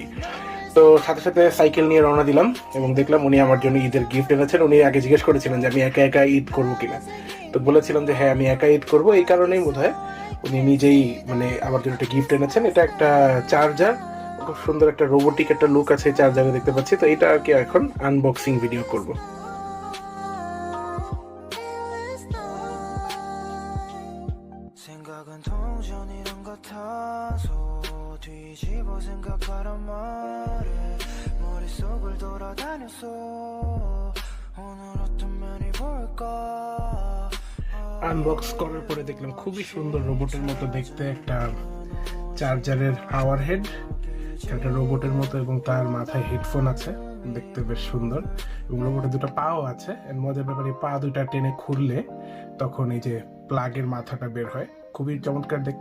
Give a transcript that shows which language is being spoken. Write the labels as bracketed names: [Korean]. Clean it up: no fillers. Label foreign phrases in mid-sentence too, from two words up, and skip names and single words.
[Bangla] তো সাথে সাথে সাইকেল নিয়ে রওনা দিলাম এবং দেখলাম উনি আমার জন্য ঈদের গিফট এনেছেন। উনি আগে জিজ্ঞেস করেছিলেন যে আমি একা একা ঈদ করবো কিনা, তো বলেছিলাম যে হ্যাঁ আমি একা ঈদ করবো। এই কারণেই বোধহয় উনি নিজেই আমার জন্য একটা গিফট এনেছেন। এটা একটা চার্জার, খুব সুন্দর একটা রোবোটিক একটা লুক আছে চার্জারে, দেখতে পাচ্ছি। তো এটা আর কি এখন আনবক্সিং ভিডিও করব। [Korean] 생각은 동전이란 같아서 뒤집어 생각하란 말에 머릿속을 돌아다녔어 오늘 어떤 면이 볼까 [Bangla] আনবক্স করার পরে দেখলাম খুবই সুন্দর রোবটের মতো দেখতে একটা চার্জারের [English] power head, [Bangla] একটা রোবটের মতো, এবং তার মাথায় হেডফোন আছে, দেখতে বেশ সুন্দর। এবং রোবটের দুটো পাও আছে। মজার ব্যাপারে পা দুটা টেনে খুললে তখন এই যে প্লাগের মাথাটা বের হয়, খুবই চমৎকার দেখতে।